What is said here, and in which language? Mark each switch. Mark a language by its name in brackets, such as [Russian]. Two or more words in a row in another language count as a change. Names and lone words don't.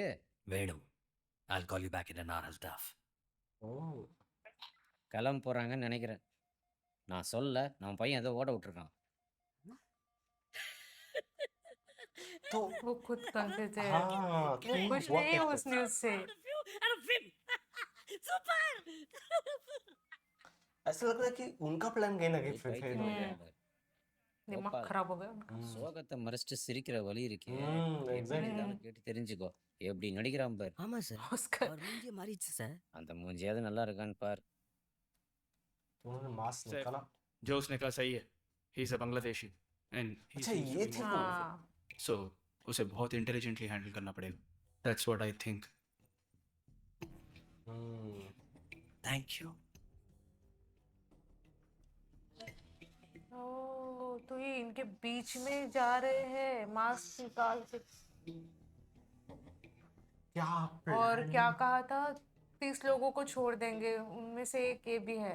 [Tamil] வேணும். [English] I'll call you back in an hour, Altaf. Oh. [Tamil] கிளம்ப போகிறாங்கன்னு நினைக்கிறேன். நான் சொல்ல நம்ம பையன் ஏதோ ஓட விட்டுருக்கான். [Hindi] तो वो खुद कंफ्यूज है. हाँ वो कि खुश हुआ नहीं है क्या उस न्यूज से. [Tamil] சூப்பர். [Hindi] ऐसा लग रहा है कि उनका प्लान कहीं ना कहीं फेल हो गया. दिमाग खराब हो गया उनका. [Tamil] சோகத்தை மறைச்சிட்டு சிரிக்கிற வழி இருக்கே. [English] exactly. [Tamil] எப்படின்னு கேட்டு தெரிஞ்சுக்கோ. எப்படி நடிக்கிறான் பார். ஆமா சார். [Hindi] ऑस्कर [Tamil] அவர் மூஞ்சிய மாறிடுச்சு சார். அந்த மூஞ்சியாவது நல்லா இருக்கான்னு பார். [Hindi] उन्होंने मास्क [English] Sir. [Hindi] निकाला. जो उसने कहा सही है. [English] he is a Bangladeshi and [Hindi] अच्छा ये थे वो. हाँ सो उसे बहुत [English] intelligently handle [Hindi] करना पड़ेगा. [English] that's what I think. Thank you. [Hindi] ओ तो ये इनके बीच में जा रहे हैं मास्क निकाल के. क्या और plan? क्या कहा था 30 लोगों को छोड़ देंगे उनमें से एक ये भी है.